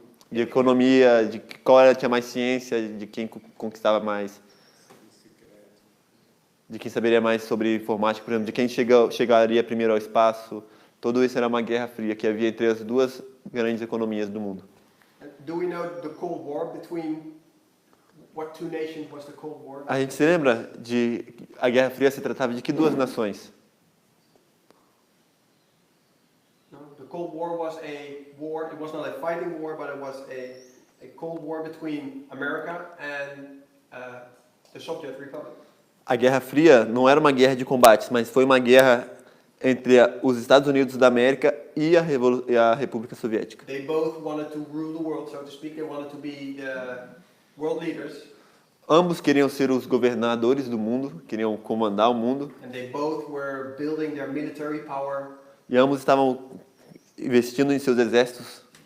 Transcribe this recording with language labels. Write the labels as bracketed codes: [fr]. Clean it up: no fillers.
[pt] De economia, de qual tinha mais ciência, de quem conquistava mais. De quem saberia mais sobre informática, por exemplo, de quem chegaria primeiro ao espaço. Tudo isso era uma guerra fria que havia entre as duas grandes economias do mundo. [en] Do we know the Cold War between what two nations was the Cold War? [pt] A gente se lembra de a Guerra Fria se tratava de que duas nações? [en] No, the Cold War was a war. It was not a fighting war, but it was a Cold War between America and the Soviet Republic. [pt] A Guerra Fria não era uma guerra de combates, mas foi uma guerra entre os Estados Unidos da América e a República Soviética. [en] They both wanted to rule the world, so to speak. They wanted to be the world leaders. [pt] Ambos queriam ser os governadores do mundo, queriam comandar o mundo, [en] And they both were building their military power, [pt] e ambos estavam investindo em seus exércitos.